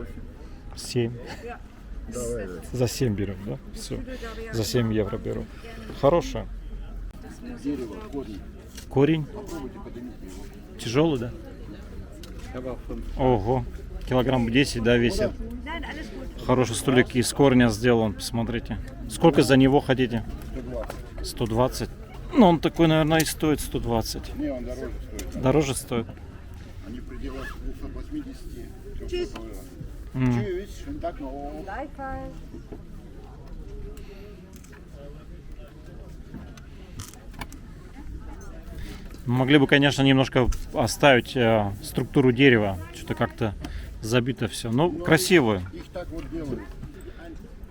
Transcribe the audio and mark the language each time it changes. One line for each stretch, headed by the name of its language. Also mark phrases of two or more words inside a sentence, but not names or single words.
Russian: 7. Давай, да. За 7 берем, да? Все. За 7 евро беру. Хорошая. Дерево, корень. Корень. Попробуйте поднимите его. Тяжелый, да? Давай, Ого. Килограмм 10, да, весит.
German: Nein, alles gut.
Russian: Хороший столик из корня сделан, посмотрите. Сколько за него хотите? 120. 120. Ну, он такой, наверное, и стоит 120. Не, он дороже стоит. Дороже стоит. Они в пределах 280.
German: Tschüss. Tschüss, schönen Tag noch. Gleichfalls.
Russian: Могли бы, конечно, немножко оставить структуру дерева. Что-то как-то забито все. Ну, красивую. Их так вот делают.